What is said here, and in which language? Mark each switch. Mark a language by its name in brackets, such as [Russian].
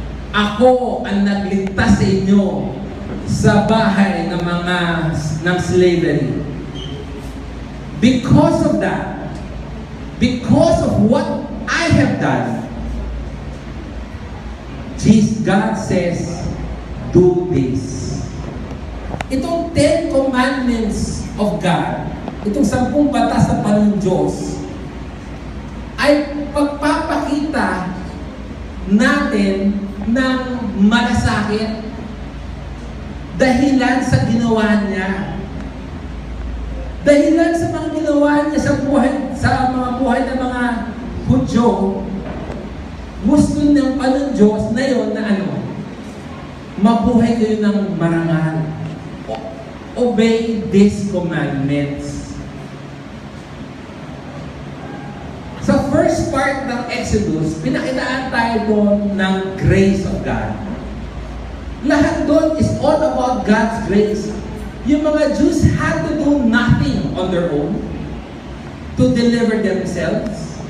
[Filipino] Ako ang nagligtas sa inyo sa bahay ng slavery. [English] Because of that, because of what I have done, God says, do this. [Filipino] Itong 10 commandments of God, itong 10 batas ng Panginoong Diyos, ay pagpapakita natin ng malasakit dahilan sa ginawa niya. Dahilan sa mga ginawa niya sa mga buhay ng mga Hudyo, gusto ng Panginoong Diyos na yun na mabuhay kayo ng marangal. [English] Obey these commandments. [Filipino] Sa first part ng Exodus, pinakitaan tayo doon ng grace of God. Lahat doon [English] is all about God's grace. Yung mga Jews had to do nothing on their own to deliver themselves.